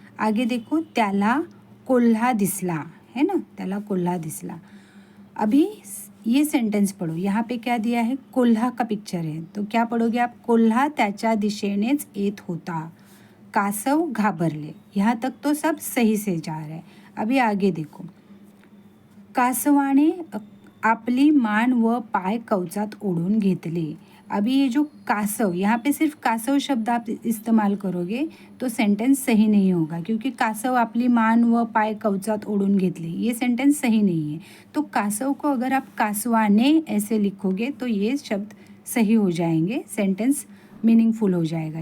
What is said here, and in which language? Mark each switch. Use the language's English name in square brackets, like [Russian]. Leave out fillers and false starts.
[Hindi] आगे देखो, [Marathi] त्याला कोल्हा दिसला, है ना, त्याला कोल्हा दिसला। [Hindi] अभी ये सेंटेंस पढ़ो, यहाँ पे क्या दिया है, कोल्हा का पिक्चर है, तो क्या पढ़ोगे आप, [Marathi] कोल्हा त्याच्या दिशेनेच येत होता, कासव घाबरले। [Hindi] यहाँ तक तो सब सही से जा रहा है। अभी आगे देखो, [Marathi] कासवाने आपली मान व पाय कवचात ओढून घेतले। [Hindi] अभी ये जो कासव, यहाँ पे सिर्फ कासव शब्द आप इस्तेमाल करोगे तो सेंटेंस सही नहीं होगा, क्योंकि [Marathi] कासव आपली मान व पाय कवचात ओढून घेतले [Hindi] ये सेंटेंस सही नहीं है। तो कासव को अगर आप कासवाने ऐसे लिखोगे तो ये शब्द सही हो जाएंगे, सेंटेंस मीनिंगफुल हो जाएगा।